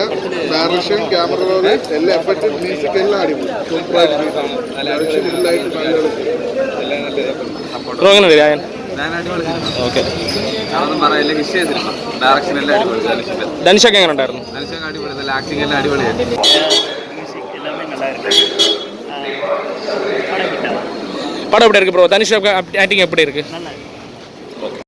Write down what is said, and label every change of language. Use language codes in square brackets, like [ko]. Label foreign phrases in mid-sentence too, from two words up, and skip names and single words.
[ml] ഡയറക്ഷൻ, [en] camera work, [ml] എല്ലാ എഫക്റ്റും, മ്യൂസിക് എല്ലാം അടിപൊളി. ബ്രോ എങ്ങനെയുണ്ട് രായൻ? ഓക്കെ. ധനുഷൊക്കെ എങ്ങനെ ഉണ്ടായിരുന്നു? ആക്ടിങ് എല്ലാം അടിപൊളിയായിരുന്നു. [ta] படம் எப்படி இருக்கு ப்ரோ? தனுஷ் ஆக்டிங் எப்படி இருக்கு?